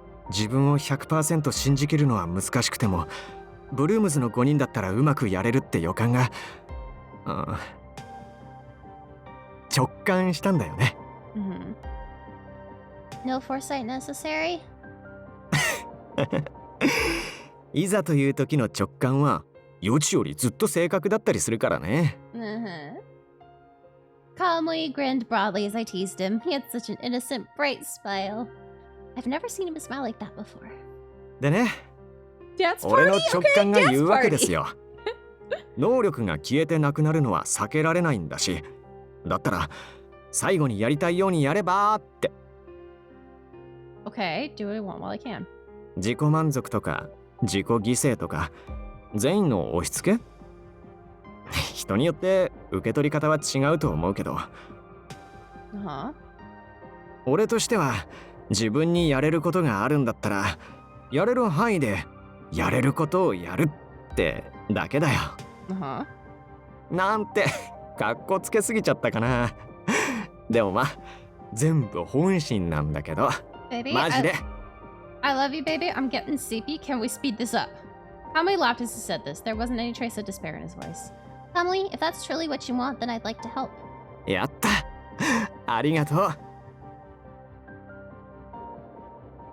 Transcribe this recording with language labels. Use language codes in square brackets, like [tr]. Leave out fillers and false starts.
[ja] 自分を 100% 信じきるのは難しくても、ブルームズの5人だったらうまくやれるって予感が、直感したんだよね。 [en] No foresight necessary? [ja] いざという時の直感は予知よりずっと正確だったりするからね。 [en] Calmly grinned broadly as I teased him. He had such an innocent, bright smile. I've never seen him smile like that before. [ja] でね、俺の直感が言うわけですよ。能力が消えてなくなるのは避けられないんだし、だったら最後にやりたいようにやればって。 [en] Okay, do what I want while I can. [ja] 自己満足とか自己犠牲とか善意の押し付け人によって受け取り方は違うと思うけど、俺としては自分にやれることがあるんだったらやれる範囲でやれることをやるってだけだよ。なんてかっこつけすぎちゃったかな。でもまあ全部本心なんだけど。マジで。 [en] I love you, baby. I'm getting sleepy. Can we speed this up? Kamui laughed as he said this. There wasn't any trace of despair in his voice. Kamui, if that's truly what you want, then I'd like to help. [ja] やった。ありがとう。 [en] I didn't follow it either.